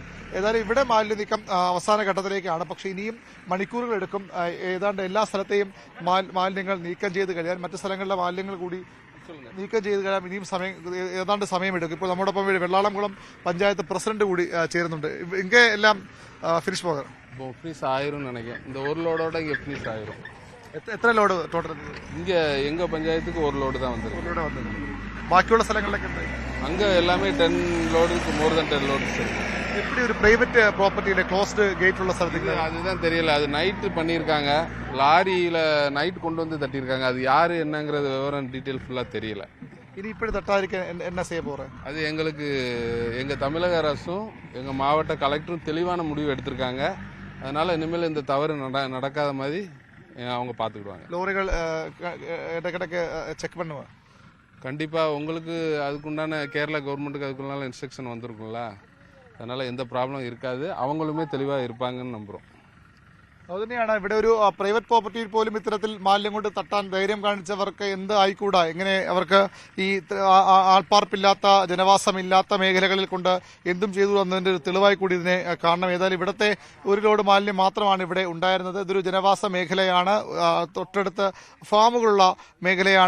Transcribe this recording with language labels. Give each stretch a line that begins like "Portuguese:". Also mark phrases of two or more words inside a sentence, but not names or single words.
Malayalam: ഏതായാലും ഇവിടെ മാലിന്യ നീക്കം അവസാന ഘട്ടത്തിലേക്കാണ്. പക്ഷേ ഇനിയും മണിക്കൂറുകളെടുക്കും. ഏതാണ്ട് എല്ലാ സ്ഥലത്തെയും മാലിന്യങ്ങൾ നീക്കം ചെയ്ത് കഴിയാൻ, മറ്റു സ്ഥലങ്ങളിലെ മാലിന്യങ്ങൾ കൂടി നീക്കം ചെയ്ത് കഴിയാൻ ഇനിയും ഏതാണ്ട് സമയമെടുക്കും. ഇപ്പോൾ നമ്മോടൊപ്പം വെള്ളാളംകുളം പഞ്ചായത്ത് പ്രസിഡന്റ് കൂടി ചേരുന്നുണ്ട്. ഇங்கே എല്ലാം ഫിനിഷ് പോകാം.
Tamil: ஃபினிஷ் ஆயிரும்னு நினைக்கிறேன். இந்த 1 லோடோட இங்கே ஃபினிஷ் ஆயிரும்.
Malayalam: എത്ര ലോഡ് ടോട്ടൽ?
Tamil: இங்கே எங்கள் பஞ்சாயத்துக்கு 1 லோடு தான் வந்திருக்கு.
Malayalam: ബാക്കിയുള്ള സ്ഥലങ്ങളിലൊക്കെ ഉണ്ട്.
Tamil: அங்கே எல்லாமே 10 லோடுக்கு
English: more than
Tamil: 10 லோட்ஸ் இருக்கு. எப்படி ஒரு
English: private propertyயில closed gate
Tamil: உள்ள സ്ഥലத்துக்கு அதுதான் தெரியல. அது நைட்டு பண்ணியிருக்காங்க, லாரியில் நைட் கொண்டு வந்து தட்டியிருக்காங்க. அது யார் என்னங்கிறது விவரம் டீட்டெயில் ஃபுல்லாக தெரியல. இனி இப்படி தட்டாதிருக்க என்ன செய்ய போகிறேன்? அது எங்களுக்கு எங்கள் தமிழக அரசும் எங்கள் மாவட்ட கலெக்டரும் தெளிவான முடிவு எடுத்திருக்காங்க. அதனால் இனிமேல் இந்த தவறு நடக்காத மாதிரி அவங்க பார்த்துக்கிடுவாங்க. லோரிகள் இடக்கிடக்கு செக் பண்ணுவேன். கண்டிப்பாக உங்களுக்கு அதுக்குண்டான கேரளா கவர்மெண்ட்டுக்கு அதுக்குள்ளான இன்ஸ்ட்ரக்ஷன் வந்திருக்கும்ல, அதனால் எந்த ப்ராப்ளம் இருக்காது. அவங்களுமே தெளிவாக இருப்பாங்கன்னு நம்புகிறோம்.
Malayalam: അതുതന്നെയാണ് ഇവിടെ ഒരു
English: private propertyയിൽ
Malayalam: പോലും ഇത്തരത്തിൽ മാലിന്യം കൊണ്ട് തട്ടാൻ ധൈര്യം കാണിച്ചവർക്ക് എന്ത് ആയിക്കൂടാ? എങ്ങനെ അവർക്ക് ഈ ആൾപ്പാർപ്പില്ലാത്ത ജനവാസമില്ലാത്ത മേഖലകളിൽ കൊണ്ട് എന്തും ചെയ്തു എന്നതിൻ്റെ ഒരു തെളിവായി കൂടി ഇതിനെ കാണണം. ഏതായാലും ഇവിടുത്തെ 1 ലോഡ് മാലിന്യം മാത്രമാണ് ഇവിടെ ഉണ്ടായിരുന്നത്. ഇതൊരു ജനവാസ മേഖലയാണ്, തൊട്ടടുത്ത് ഫാമുകളുള്ള മേഖലയാണ്.